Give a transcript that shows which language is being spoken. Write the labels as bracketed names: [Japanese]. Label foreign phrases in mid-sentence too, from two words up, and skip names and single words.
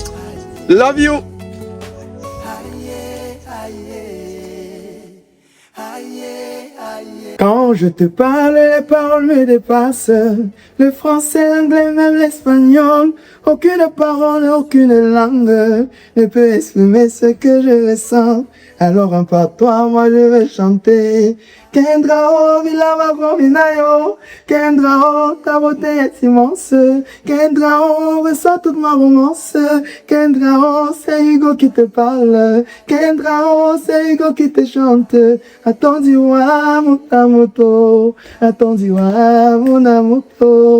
[English] Love you. [French] Quand je te parle, les paroles me dépassent. Le français, l'anglais, même l'espagnol. Aucune parole, aucune langue ne peut exprimer ce que je ressens. Alors en toi, moi je vais chanter. Kendrao, Vilama Gominayo. Kendrao, ta beauté est immense. Kendrao, ressens toute ma romance. Kendrao, c'est Hugo qui te parle. Kendrao, c'est Hugo qui te chante. Attendu-moi, mon amoto. Attendu-moi, mon amoto.